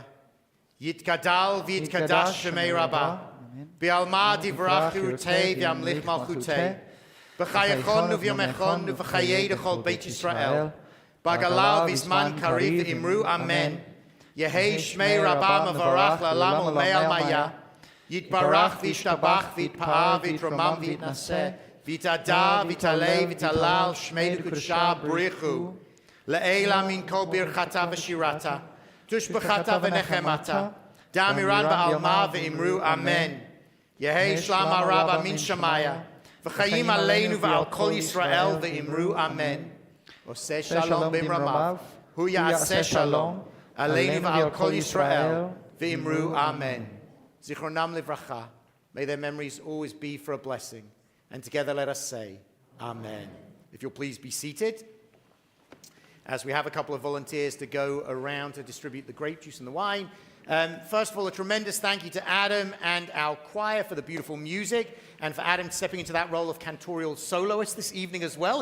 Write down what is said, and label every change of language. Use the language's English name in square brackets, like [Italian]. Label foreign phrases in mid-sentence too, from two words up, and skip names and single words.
[Aramaic] Yitkadal v'yitkadash shemei Rabbah, B'alma divrach yurtei v'yamlich malchutei, B'chayachon v'yomechon v'chayei d'chol Beit Yisrael, B'galal v'zman kariv v'imru amen, Yehei shmei Rabbah mavarach la'lam u'mei al maya, Yitbarach v'yishtabach v'yitpa'ah v'yitramam v'yitnaseh, V'yitada v'yitalei v'yitalal shmei d'kudsha b'richu, Le'ela min kol birchata v'shirata, tushbechata v'nechemata, damiran ba'alma v'imru amen. Yehei shlam ha'rabba min shamaya, v'chayim aleinu v'al kol Yisrael v'imru amen. Oseh shalom b'imramav, hu ya'aseh shalom, aleinu v'al kol Yisrael v'imru amen. [Hebrew] Zichronam livracha, [English] may their memories always be for a blessing. And together let us say, amen. If you'll please be seated, as we have a couple of volunteers to go around to distribute the grape juice and the wine. First of all, a tremendous thank you to Adam and our choir for the beautiful music, and for Adam stepping into that role of cantorial soloist this evening as well.